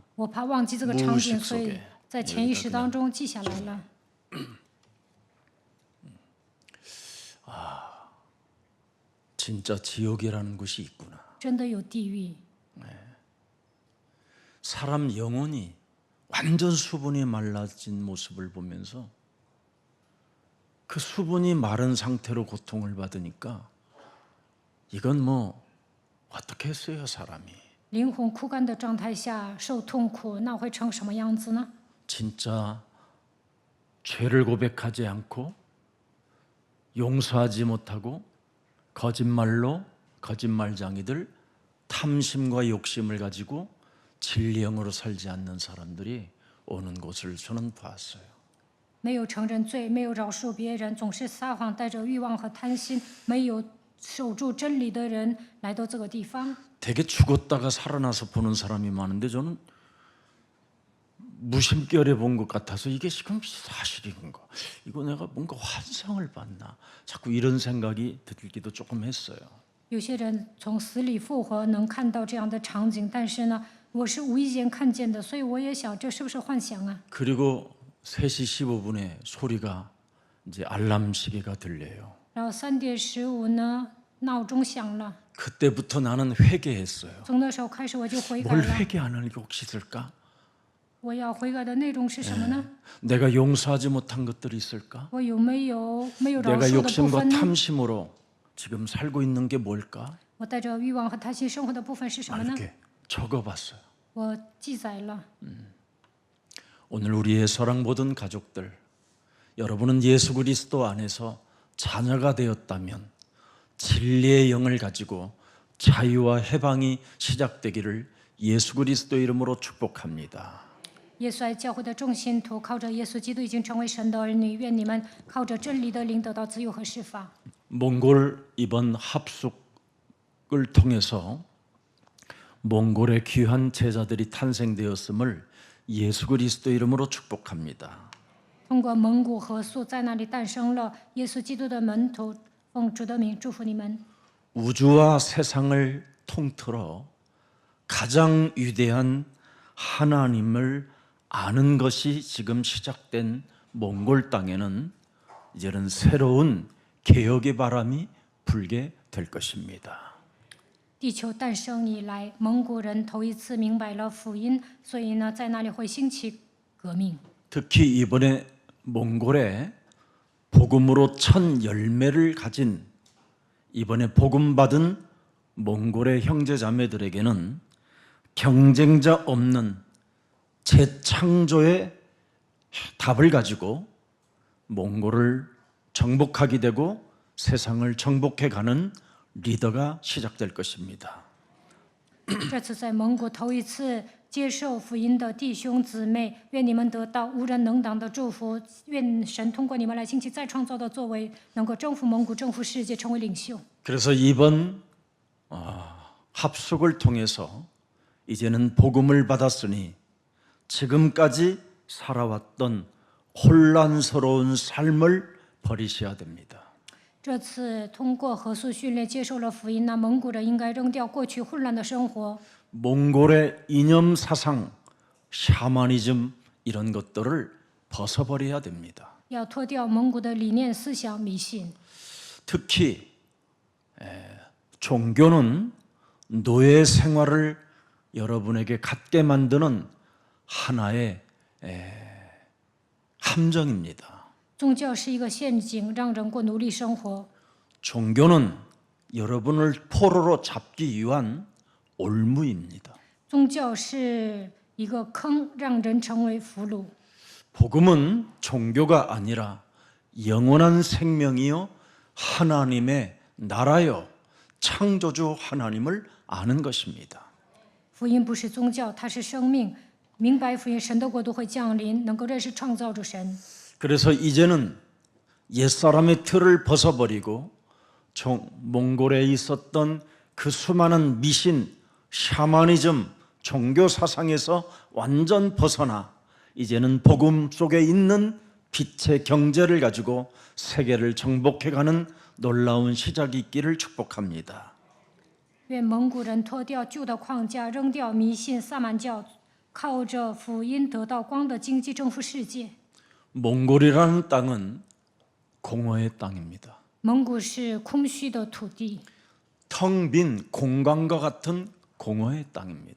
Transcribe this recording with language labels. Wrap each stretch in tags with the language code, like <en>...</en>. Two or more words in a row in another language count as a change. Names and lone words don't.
<zh>我怕忘记这个场景，</zh> <ko>무의식</ko> <zh>所以</zh> <ko>속에</ko> <zh>在潜意识当中记下来了。</zh> <ko>진짜 지옥이라는 곳이 있구나.</ko> <zh>真的有地狱，</zh> <ko>사람 영혼이 완전 수분이 말라진 모습을 보면서 그 수분이 마른 상태로 고통을 받으니까 이건 뭐 어떻게 했어요, 사람이?</ko> <zh>灵魂枯干的状态下受痛苦，那会成什么样子呢？</zh> <ko>진짜 죄를 고백하지 않고 용서하지 못하고 거짓말로 거짓말장이들 탐심과 욕심을 가지고 진리형으로 살지 않는 사람들이 오는 곳을 저는 봤어요.</ko> <zh>没有承认罪，没有饶恕别人，总是撒谎，带着欲望和贪心，没有守住真理的人来到这个地方。</zh> <ko>되게 죽었다가 살아나서 보는 사람이 많은데 저는 무심결에 본 것 같아서 이게 지금 사실인가? 이거 내가 뭔가 환상을 봤나? 자꾸 이런 생각이 들기도 조금 했어요.</ko> <zh>有些人从死里复活，能看到这样的场景，但是呢，我是无意间看见的，所以我也想，这是不是幻想啊？</zh> <ko>그리고 3시 15분에 소리가 이제 알람 시계가 들려요.</ko> <zh>然后3点15呢，闹钟响了，</zh> <ko>그때부터 나는 회개했어요.</ko> <zh>从那时候开始我就悔改</zh> <ko>뭘</ko> <zh>了。</zh> <ko>회개 안 하는 게 혹시 있을까?</ko> <zh>我要悔改的内容是什么呢？</zh> <ko>내가 용서하지 못한 것들이 있을까?</ko> <zh>我有没有饶</zh> <ko>내가</ko> <zh>恕的部</zh> <ko>욕심과</ko> <zh>分呢？</zh> <ko>탐심으로 지금 살고 있는 게 뭘까?</ko> <zh>我带着欲望和贪心生活的部分是什么呢？</zh> <ko>이렇게 적어봤어요.</ko> <zh>我记载了。</zh> <ko>오늘 우리의 사랑 모든 가족들, 여러분은 예수 그리스도 안에서 자녀가 되었다면 진리의 영을 가지고 자유와 해방이 시작되기를 예수 그리스도 이름으로 축복합니다.</ko> <zh>耶稣爱教会的众信徒，靠着耶稣基督已经成为神的儿女，愿你们靠着真理的灵得到自由和释放。</zh> <ko>몽골 이번 합숙을 통해서 몽골의 귀한 제자들이 탄생되었음을 예수 그리스도 이름으로 축복합니다.</ko> <zh>通过蒙古和素在那里诞生了耶稣基督的门徒，奉主的名祝福你们。</zh> <ko>우주와 세상을 통틀어 가장 위대한 하나님을 아는 것이 지금 시작된 몽골 땅에는 이제는 새로운 개혁의 바람이 부풀게 될 것입니다.</ko> <zh>地球诞生以来，蒙古人头一次明白了福音，所以呢，在那里会兴起革命。</zh> <ko>특히 이번에 몽골에 복음으로 첫 열매를 가진 이번에 복음 받은 몽골의 형제자매들에게는 경쟁자 없는 재창조의 답을 가지고 몽골을 정복하게 되고 세상을 정복해 가는 리더가 시작될 것입니다.</ko> <zh>这次在蒙古头一次接受福音的弟兄姊妹，愿你们得到无人能挡的祝福。愿神通过你们来兴起再创造的作为，能够征服蒙古、征服世界，成为领袖。</zh> <ko>그래서 이번 합숙을 통해서 이제는 복음을 받았으니 지금까지 살아왔던 혼란스러운 삶을 버리셔야 됩니다.</ko> <zh>这次通过合宿训练接受了福音，那蒙古人应该扔掉过去混乱的生活，</zh> <ko>몽골의 이념 사상, 샤머니즘 이런 것들을 벗어버려야 됩니다.</ko> <zh>要脱掉蒙古的理念、思想、迷信。</zh> <ko>특히 종교는 노예 생활을 여러분에게 갖게 만드는 하나의 함정입니다.</ko> <zh>宗教是一个陷阱，让人过奴隶生活。</zh> <ko>종교는 여러분을 포로로 잡기 위한 올무입니다.</ko> <zh>宗教是一个坑，让人成为俘虏。</zh> <ko>복음은 종교가 아니라 영원한 생명이요 하나님의 나라요 창조주 하나님을 아는 것입니다.</ko> <zh>福音不是宗教，它是生命。明白福音，神的国度会降临，能够认识创造主神。</zh> <ko>그래서 이제는 옛사람의 틀을 벗어버리고 몽골에 있었던 그 수많은 미신, 샤머니즘, 종교 사상에서 완전 벗어나 이제는 복음 속에 있는 빛의 경제를 가지고 세계를 정복해가는 놀라운 시작이 있기를 축복합니다.</ko> <zh>愿蒙古人脱掉旧的框架，扔掉迷信、萨满教，靠着福音得到光的经济征服世界。</zh> <ko>몽골이라는 땅은 공허의 땅입니다.</ko> <zh>蒙古是空虚的土地，</zh> <ko>텅 빈 공간과 같은 공허의 땅입니다.</ko>